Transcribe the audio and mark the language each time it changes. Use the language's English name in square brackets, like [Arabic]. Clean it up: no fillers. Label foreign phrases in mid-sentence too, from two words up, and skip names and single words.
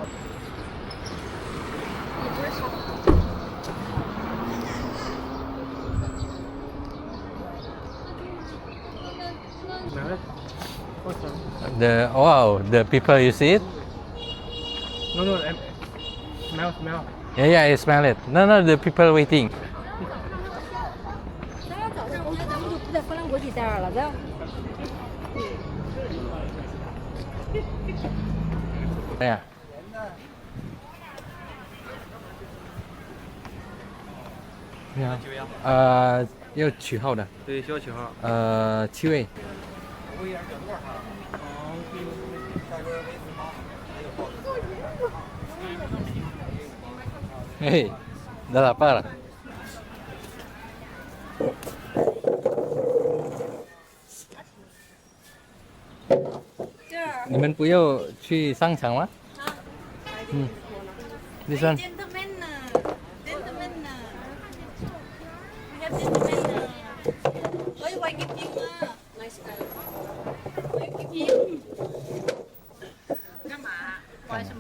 [English] The people you see it? No, smell. Yeah, I smell it. No, the people waiting. [Chinese] 对呀。你好。要取号的。对，需要取号。 7位。嘿 ， [Malay] dah lapar。 [Chinese] 你们不要去商场吗？第三。玩什么？